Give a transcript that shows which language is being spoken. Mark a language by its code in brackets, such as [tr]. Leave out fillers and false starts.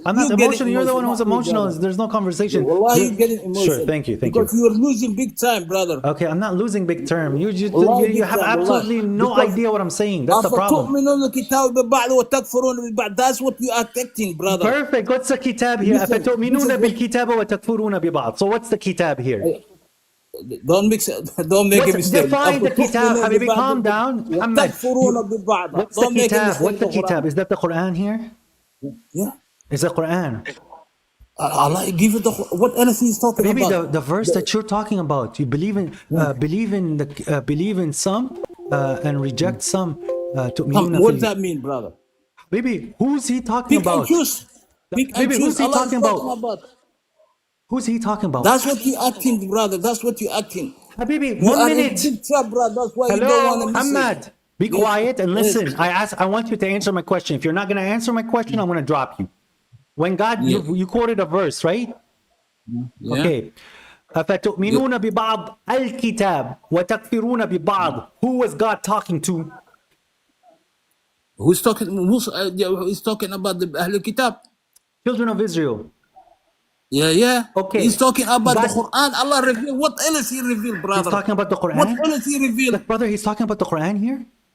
[en] I'm not emotional. You're the one who's emotional. There's no conversation. Why are you getting emotional? Sure, thank you. Because you're losing big time, brother. Okay, I'm not losing big term. You have absolutely no idea what I'm saying. That's the problem. That's what you are acting, brother. Perfect. What's the kitab here? [ar] أفتؤمنون بالكتاب وتكفرون ببعض. [en] So what's the kitab here? Don't make a mistake. Define the kitab, Habibi. Calm down. What's the kitab? What's the kitab? Is that the Quran here? Yeah. Is the Quran? Allah give you the what else he's talking Maybe about? the verse that you're talking about. You believe in some and reject some. What does that mean, brother? Baby, who's he talking about? Baby, who's he talking about? Who's he talking about? That's what you acting, brother. That's what you acting. Habibi, You 1 are minute. in big trouble, brother. That's why you don't Hello, want to Ahmad. Be quiet and listen. I want you to answer my question. If you're not going to answer my question, I'm going to drop you. When God, you quoted a verse, right? Yeah. Okay. [ar] أفتؤمنون ببعض الكتاب وتكفرون ببعض. [en] Who was God talking to? Who's talking? He's talking about the Ahlul Kitab. Children of Israel. Yeah. Okay. He's talking about the Quran. Allah revealed. What else he revealed, brother? He's talking about the Quran. What else he revealed? But brother, he's talking about the Quran here.